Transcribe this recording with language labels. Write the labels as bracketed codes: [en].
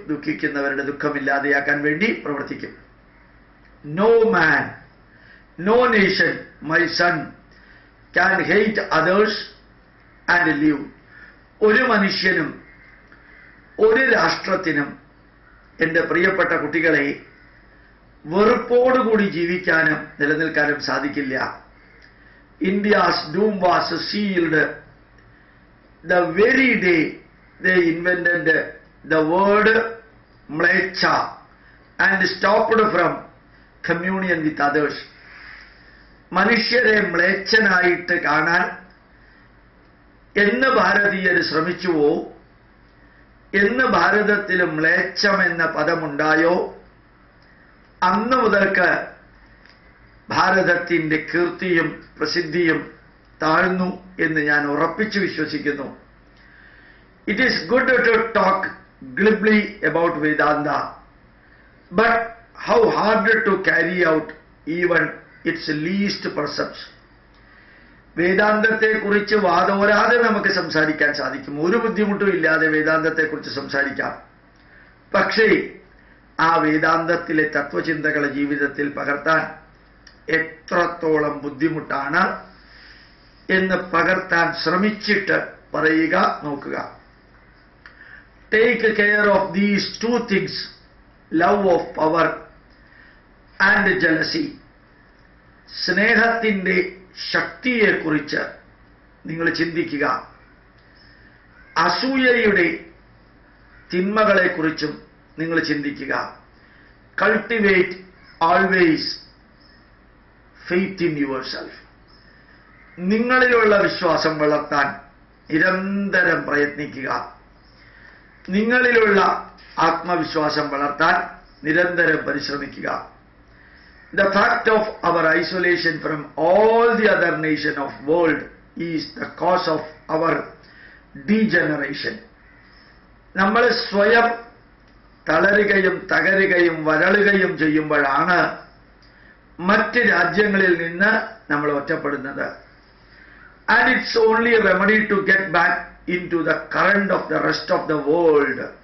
[ml] ദുഃഖിക്കുന്നവരുടെ ദുഃഖമില്ലാതെയാക്കാൻ വേണ്ടി പ്രവർത്തിക്കും. [en] No man, no nation, my son, can hate others and live. [ml] ഒരു മനുഷ്യനും ഒരു രാഷ്ട്രത്തിനും എൻ്റെ പ്രിയപ്പെട്ട കുട്ടികളെ വെറുപ്പോടുകൂടി ജീവിക്കാനും നിലനിൽക്കാനും സാധിക്കില്ല. [en] India's doom was sealed the very day they invented the word mlecha and stopped from communion with others. [ml] മനുഷ്യരെ മ്ലേച്ഛനായിട്ട് കാണാൻ എന്ന് ഭാരതീയർ ശ്രമിച്ചുവോ, എന്ന് ഭാരതത്തിൽ മ്ലേച്ഛം എന്ന പദമുണ്ടായോ, അന്ന് മുതൽക്ക് ഭാരതത്തിൻ്റെ കീർത്തിയും പ്രസിദ്ധിയും താഴ്ന്നു എന്ന് ഞാൻ ഉറപ്പിച്ചു വിശ്വസിക്കുന്നു. [en] It is good to talk glibly about Vedanta, but how hard to carry out even its least percepts. [ml] വേദാന്തത്തെക്കുറിച്ച് വാദോരാതെ നമുക്ക് സംസാരിക്കാൻ സാധിക്കും. ഒരു ബുദ്ധിമുട്ടും ഇല്ലാതെ വേദാന്തത്തെക്കുറിച്ച് സംസാരിക്കാം. പക്ഷേ ആ വേദാന്തത്തിലെ തത്വചിന്തകളെ ജീവിതത്തിൽ പകർത്താൻ എത്രത്തോളം ബുദ്ധിമുട്ടാണ് എന്ന് പകർത്താൻ ശ്രമിച്ചിട്ട് പറയുക, നോക്കുക. [en] Take care of these two things, love of power and jealousy. [ml] സ്നേഹത്തിൻ്റെ ശക്തിയെക്കുറിച്ച് നിങ്ങൾ ചിന്തിക്കുക. അസൂയയുടെ തിന്മകളെക്കുറിച്ചും നിങ്ങൾ ചിന്തിക്കുക. [en] Cultivate always faith in yourself. [ml] നിങ്ങളിലുള്ള വിശ്വാസം വളർത്താൻ നിരന്തരം പ്രയത്നിക്കുക. നിങ്ങളിലുള്ള ആത്മവിശ്വാസം വളർത്താൻ നിരന്തരം പരിശ്രമിക്കുക. [en] The fact of our isolation from all the other nations of world is the cause of our degeneration. [ml] നമ്മൾ സ്വയം തളരുകയും തകരുകയും വരളുകയും ചെയ്യുമ്പോഴാണ് മറ്റ് രാജ്യങ്ങളിൽ നിന്ന് നമ്മൾ ഒറ്റപ്പെടുന്നത്. [en] And it's only a remedy to get back into the current of the rest of the world.